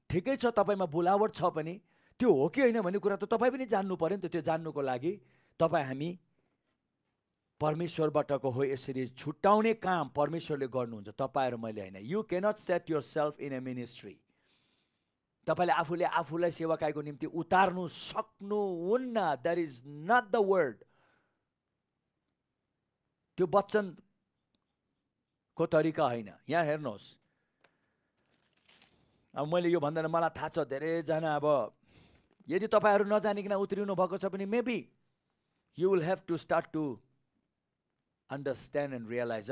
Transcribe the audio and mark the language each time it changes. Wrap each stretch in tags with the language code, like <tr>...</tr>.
<ne>ठिकै छ, तपाईँमा बोलावट छ पनि, त्यो हो कि होइन भन्ने कुरा त तपाईँ पनि जान्नु पर्यो नि त। त्यो जान्नुको लागि तपाईँ हामी परमेश्वरबाटको हो यसरी छुट्याउने काम परमेश्वरले गर्नुहुन्छ, तपाईँ र मैले होइन।</ne> <en>You cannot set yourself in a ministry.</en> <ne>तपाईँले आफूले आफूलाई सेवाकाईको निम्ति उतार्नु सक्नुहुन्न।</ne> <en>That is not the word.</en> <ne>त्यो वचनको तरिका होइन। यहाँ हेर्नुहोस्, अब मैले यो भन्दैन, मलाई थाहा छ धेरैजना अब यदि तपाईँहरू नजानिकन उत्रिनु भएको छ भने</ne> <en>Maybe you will have to start to understand and realise.</en>